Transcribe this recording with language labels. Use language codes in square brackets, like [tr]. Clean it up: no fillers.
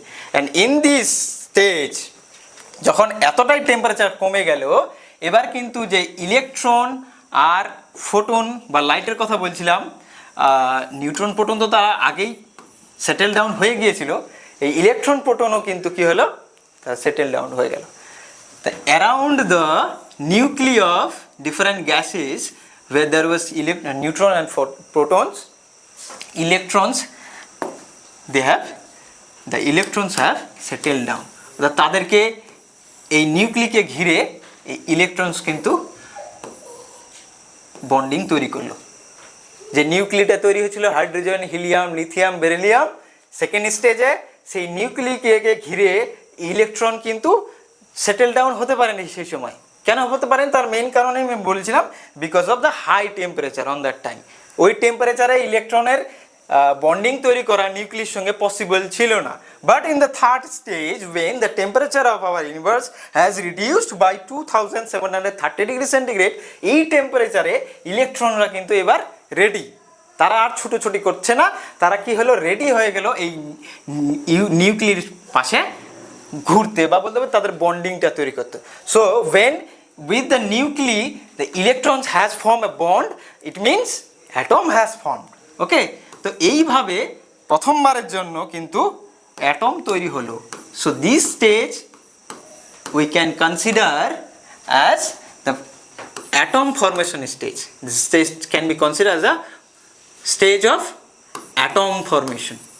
[bn] And in this stage, যখন এতটাই temperature কমে গেল, এবার কিন্তু যে ইলেকট্রন আর ফোটন বা লাইটের কথা বলছিলাম, নিউট্রন প্রোটন তো তারা আগেই সেটেল ডাউন হয়ে গিয়েছিল, এই ইলেকট্রন প্রোটনও কিন্তু কি হলো? তারা সেটেল ডাউন হয়ে গেল। তা [en] Around the nucleus of different gases where there was neutron and protons, electrons, the electrons have settled down। [bn] অর্থাৎ তাদেরকে এই নিউক্লিকে ঘিরে এই ইলেকট্রনস কিন্তু বন্ডিং তৈরি করলো। যে নিউক্লিটা তৈরি হয়েছিল hydrogen, helium, lithium, beryllium, second স্টেজে সেই নিউক্লিকে ঘিরে ইলেকট্রন কিন্তু সেটেল ডাউন হতে পারেনি সেই সময়। কেন হতে পারেন? তার মেইন কারণে আমি বলেছিলাম, [en] Because of the high temperature on that time. [bn] ওই টেম্পারেচারে ইলেকট্রনের বন্ডিং তৈরি করা নিউক্লিয়ার সঙ্গে পসিবল ছিল না। [en] but in the third stage, when the temperature of our universe has reduced by 2,730 degree centigrade, [bn] এই টেম্পারেচারে ইলেকট্রনরা কিন্তু এবার রেডি। তারা আর ছুটোছুটি করছে না, তারা কি হলো? রেডি হয়ে গেল এই নিউক্লিয়ার পাশে ঘুরতে, বা বলতে হবে তাদের বন্ডিংটা তৈরি করতে। [en] So when with the nuclei the electrons has formed a bond, it means atom has formed। ওকে, [bn] তো এইভাবে প্রথমবারের জন্য কিন্তু অ্যাটম তৈরি হলো। [en] So this stage we can consider as the atom formation stage. This stage can be considered as a stage of atom formation.